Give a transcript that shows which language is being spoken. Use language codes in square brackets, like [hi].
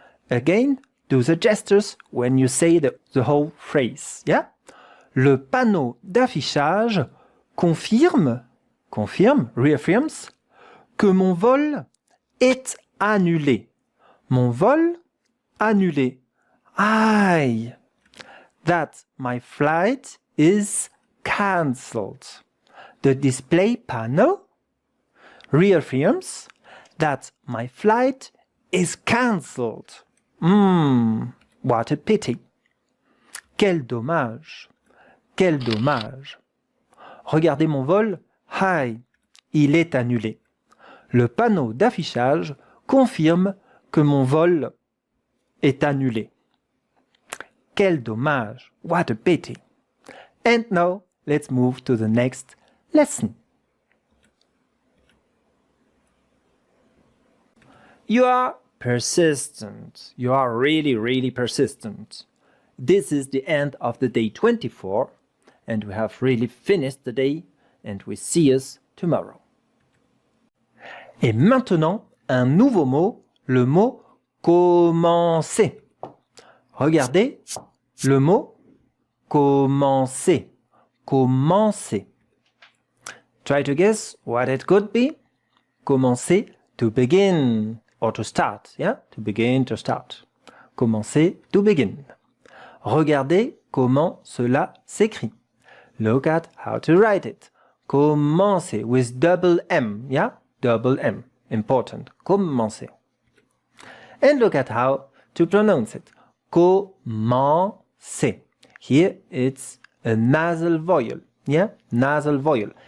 [en] Again, do the gestures when you say the whole phrase, yeah. [fr] Le panneau d'affichage confirme, reaffirms, que mon vol est annulé. Mon vol annulé. [en] Aye, that my flight is cancelled. The display panel, reaffirms that my flight is cancelled. What a pity. [fr] Quel dommage. Quel dommage. Regardez mon vol. Hi, il est annulé. Le panneau d'affichage confirme que mon vol est annulé. Quel dommage. [en] What a pity. And now, let's move to the next lesson. You are persistent. You are really, really persistent. This is the end of the day 24, and we have really finished the day, and we see us tomorrow. [fr] Et maintenant, un nouveau mot, le mot commencer. Regardez le mot commencer. Commencer. [en] Try to guess what it could be. Commencer, to begin or to start. Yeah, to begin, to start. Commencer, to begin. [fr] Regardez comment cela s'écrit. [en] Look at how to write it. Commencer with double M. Yeah, double M. Important. Commencer. And look at how to pronounce it. Commencer. Here it's a nasal vowel. Yeah, nasal vowel.